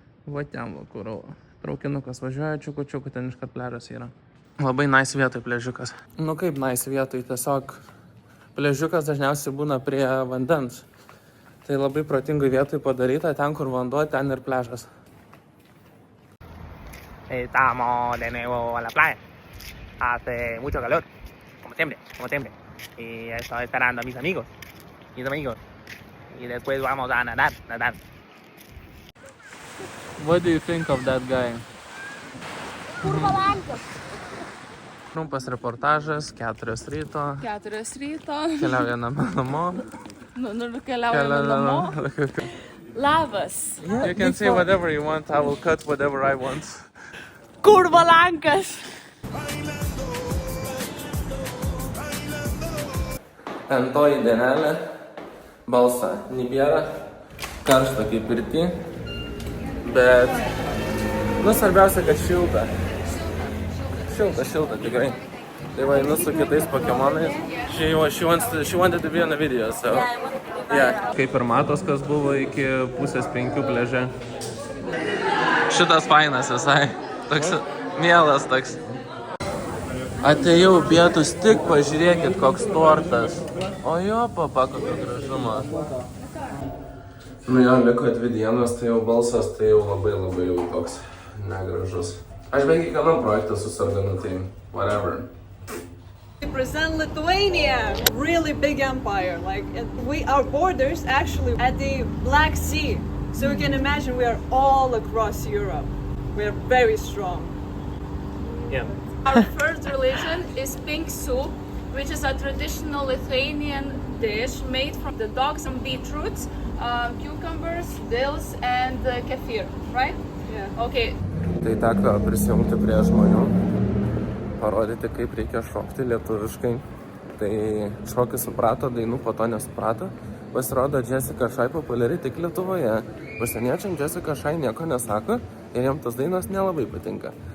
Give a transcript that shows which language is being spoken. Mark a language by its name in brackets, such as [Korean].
[Lithuanian] Va ten va, kur traukinukas važiuoja, čiuku, ten iškart pležas yra. Labai nice vietoj pležiukas. Nu kaip nice vietoj, tiesiog pležiukas dažniausiai būna prie vandens. Tai labai protingai vietoj padaryta, ten kur vanduo, ten ir pležas. [Spanish] Estamos de nuevo a la playa. Hace mucho calor, como siempre. Y estoy esperando a mis amigos. Y después vamos a nadar. [English] What do you think of that guy? [Lithuanian] Trumpas reportažas, 4 ryto. 4 ryto. Keliaujame namo. Keliaujame namo. Labas. [English] You can say whatever you want, I will cut whatever I want. [Lithuanian] Kurva lankas. Antoji dienelė, balsa nebėra, karšta kaip pirty, bet, svarbiausia, kad šilta. Šilta tikrai. Tai va, einu su kitais Pokemonais. [English] She wanted to be on the video, so, yeah. [Lithuanian] Kaip ir matos, kas buvo iki 4:30 pleže. Šitas fainas visai, toks mielas toks. Atėjau pietus, tik pažiūrėkit, koks tortas. O jo, papa, kokio gražumo. Nu jo, liko 2 dienos, tai jau balsas, tai jau labai jau toks negražus. Aš beveik kiekvienam projektą susarganu, tai whatever. [English] We represent Lithuania, really big empire. Like our borders actually at the Black Sea. So you can imagine we are all across Europe. We are very strong. Yeah. Our first religion is pink soup, which is a traditional Lithuanian dish made from the dogs and beetroots, cucumbers, dills, and kefir, right? Yeah. Okay. [Lithuanian] Tai teko prisijungti prie žmonių, parodyti, kaip reikia šokti lietuviškai. Tai šokį suprato, dainų po to nesuprato. Pasirodo, Jessica Shy populiari tik Lietuvoje. Užsieniečiam Jessica Shy nieko nesako ir jam tas dainos nelabai patinka.